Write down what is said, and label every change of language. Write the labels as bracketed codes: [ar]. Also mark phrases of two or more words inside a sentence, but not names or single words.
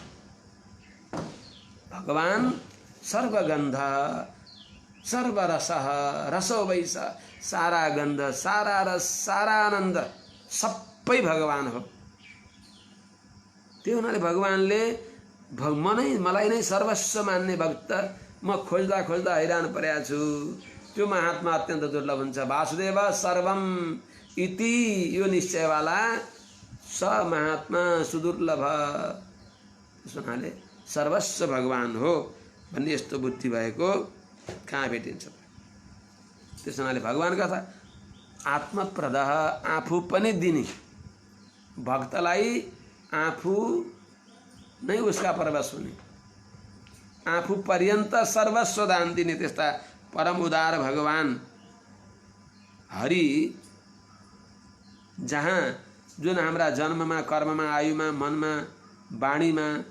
[ne] भगवान सर्वगन्ध सर्वरस [sa] रसो वैस, [ne] सारा गन्ध सारा रस सारा आनन्द सबै भगवान हो। त्यो हुनाले भगवानले मलाई नै सर्वस्व मान्ने भक्त म खोज्दा खोज्दा हैरान परेको छु, त्यो महात्मा अत्यन्त दुर्लभ हुन्छ। [sa] वासुदेव सर्वम इति यो निश्चयवाला स महात्मा सुदुर्लभ, [ne] त्यस हुनाले सर्वस्व भगवान हो भन्ने यस्तो बुद्धि भएको कहाँ भेटिन्छ। त्यस हुनाले भगवानको कथा आत्मप्रद, आफू पनि दिने, भक्तलाई आफू नै उसका परवश हुने, आफू पर्यन्त सर्वस्व दान दिने त्यस्ता परम उदार भगवान हरि, जहाँ जुन हाम्रा जन्ममा कर्ममा आयुमा मनमा वाणीमा